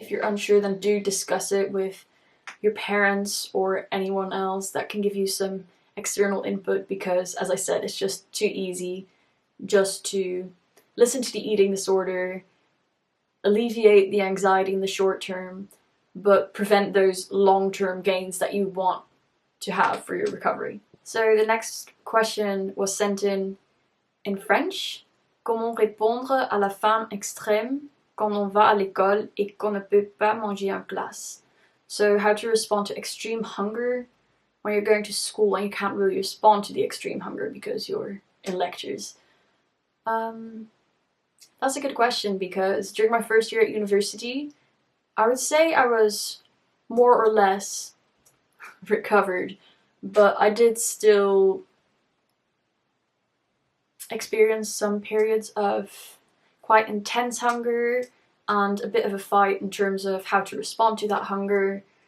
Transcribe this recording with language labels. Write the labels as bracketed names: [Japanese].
[English] If you're unsure, then do discuss it with your parents or anyone else that can give you some external input, because as I said, it's just too easy just to listen to the eating disorder, alleviate the anxiety in the short term, but prevent those long-term gains that you want to have for your recovery. So the next question was sent in French. [French] Comment répondre à la faim extrême quand on va à l'école et qu'on ne peut pas manger en classe? [English] So how to respond to extreme hunger when you're going to school and you can't really respond to the extreme hunger because you're in lectures. That's a good question, because during my first year at university, I would say I was more or less recovered, but I did still experience some periods of quite intense hunger and a bit of a fight in terms of how to respond to that hunger.